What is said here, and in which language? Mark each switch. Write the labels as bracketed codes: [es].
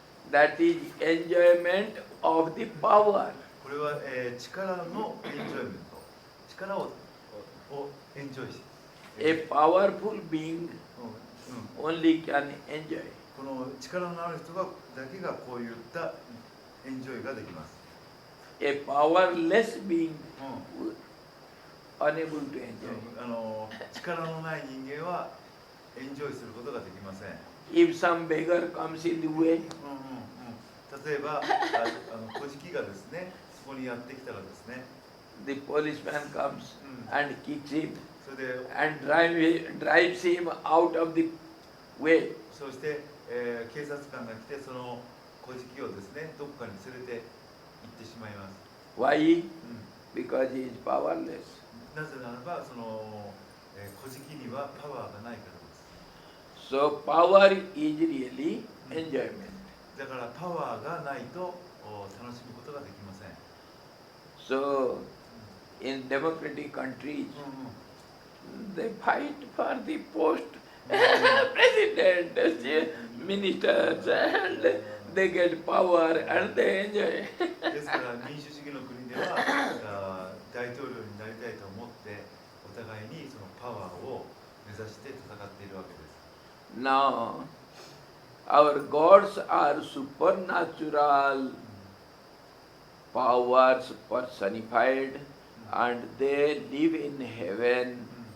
[en] that is enjoyment of the power. [ja] これは、力のエンジョイメント。力をエンジョイし。 [en] A powerful being only can enjoy. [ja] この力のある人がだけがこういったエンジョイができます。 [en] A powerless being unable to enjoy. [ja] 力のない人間はエンジョイすることができません。 [en] If some beggar comes in the way, [ja] 例えば小敷がですねそこにやってきたらですね、 [en] the policeman comes and kicks him [ja] それで [en] and drives him out of the way. [ja] そして、警察官が来てその小敷をですねどこかに連れて行ってしまいます、 [en] Why? Because he is powerless. [ja] なぜならばその、小敷にはパワーがないからです [en] So power is really enjoyment. [ja] だからパワーがないと楽しむことができません、 [en] So in democratic countries, they fight for the post president, ministers, and they get power and they enjoy. [ja] ですから民主主義の国では大統領になりたいと思ってお互いにそのパワーを目指して戦っているわけです [en] Now, our gods are supernatural powers personified, and they live in heaven.